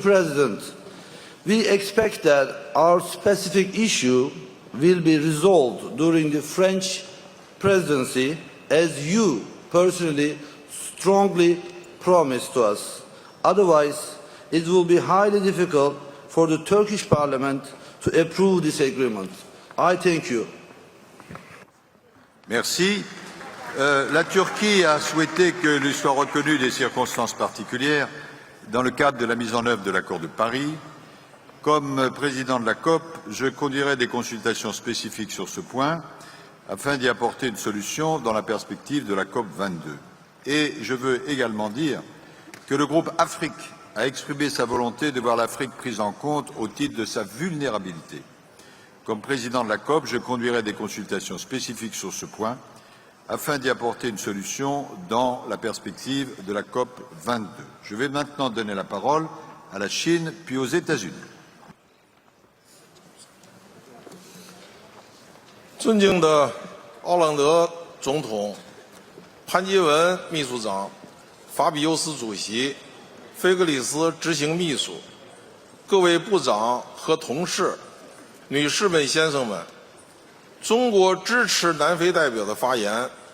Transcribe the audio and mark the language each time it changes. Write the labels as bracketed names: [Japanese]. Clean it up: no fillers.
[English] President, we expect that our specific issue will be resolved during the French presidency, as you personally strongly promised to us. Otherwise, it will be highly difficult for the Turkish Parliament to approve this agreement. I thank you. [French] Merci. La Turquie a souhaité que lui soient reconnues des circonstances particulières dans le cadre de la mise en œuvre de l'accord de Paris. Comme président de la COP, je conduirai des consultations spécifiques sur ce point afin d'y apporter une solution dans la perspective de la COP 22. Et je veux également dire que le groupe Afrique a exprimé sa volonté de voir l'Afrique prise en compte au titre de sa vulnérabilité. Comme président de la COP, je conduirai des consultations spécifiques sur ce point afin d'y apporter une solution dans la perspective de la COP 22. Je vais maintenant donner la parole à la Chine puis aux États-Unis. [Chinese] 尊敬的奥朗德总统、潘基文秘书长、法比尤斯主席、菲格里斯执行秘书、各位部长和同事、女士们、先生们，中国支持南非代表的发言。